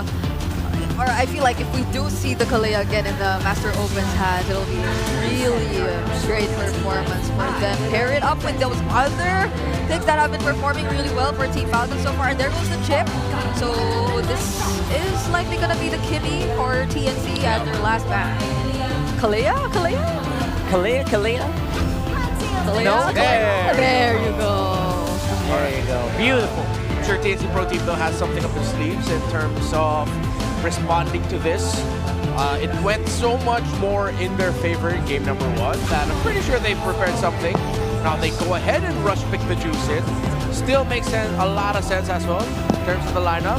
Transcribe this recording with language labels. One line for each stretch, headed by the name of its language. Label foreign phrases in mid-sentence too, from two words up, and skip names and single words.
English: Or I feel like if we do see the Kalea again in the Master Open's hands, it'll be really a great performance for them. Pair it up with those other picks that have been performing really well for Team Falcons so far. And there goes the chip. So this is likely going to be the Kimmy for TNC at their last ban. Kalea? Kalea? Kalea, Kalea. Kalea? No? There you go. There you go. Beautiful. I'm sure TNC Pro Team though has something up their sleeves in terms of responding to this. It went so much more in their favor in game number 1 that I'm pretty sure they prepared something. Now they go ahead and rush pick the Juice in. Still makes a lot of sense as well in terms of the lineup.